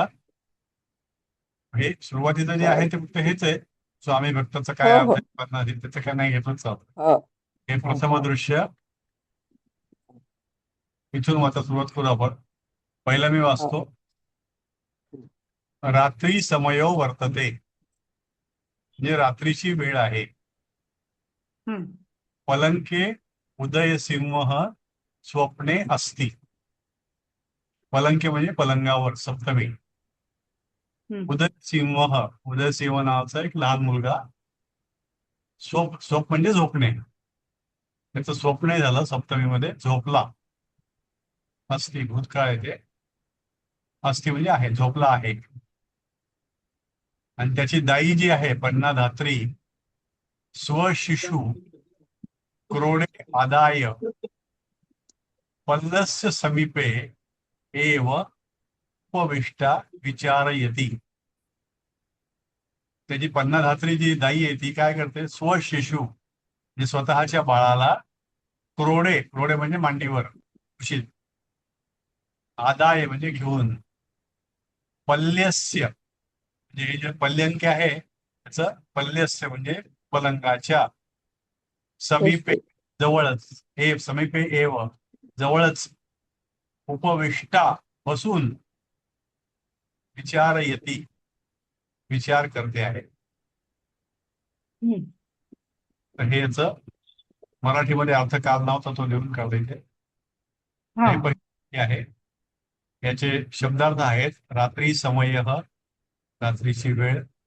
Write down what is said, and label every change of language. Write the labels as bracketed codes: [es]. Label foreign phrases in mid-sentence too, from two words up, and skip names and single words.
[mr] हे सुरुवातीचं जे आहे बर. ते फक्त हेच आहे. स्वामी भक्ताचं काय हो अर्थ हो आहे, पन्नास त्याचं काय नाही घेतलं चालतं. हो हे प्रथम दृश्य इथून वाचा सुरुवात करू आपण. पहिला मी हो. [sa] वाचतो. रात्री समयो वर्तते, [mr] म्हणजे रात्रीची वेळ आहे. हम्म. [sa] पलंके उदय सिंह स्वप्ने अस्ति. [mr] पलंके म्हणजे पलंगावर, सप्तमी. हम्म. उदय सिंह नावाचा एक लहान मुलगा. स्वप म्हणजे झोपणे. त्याचं स्वप्न झालं सप्तमीमध्ये, झोपला. अस्ति भूतकाळ आहे ते. अस्ति म्हणजे आहे, झोपला आहे. आणि त्याची दाई जी आहे पन्नाधात्री, [sa] स्वशिशु क्रोडे आदाय पल्लस्य समीपे एव उपविष्टा विचारयती. [mr] त्याची पन्नाधात्री जी दाई आहे ती काय करते, स्वशिशु म्हणजे स्वतःच्या बाळाला, क्रोडे क्रोडे म्हणजे मांडीवर, उशीत, आदाय म्हणजे घेऊन, पल्यस्य म्हणजे हे जे पल्यंक आहे त्याचं पल्यस्य म्हणजे पलंगाच्या, समीपे शेष्टे. जवळच, समीपे एव जवळच, उपविष्टा बसून, विचारयती विचार करते आहे. हम्म. तर हे याचं मराठीमध्ये अर्थ काल नव्हता, तो लिहून काढला इथे. हा. हे पहिले आहे. याचे शब्दार्थ आहेत रात्री समय, रात्रीची वेळ.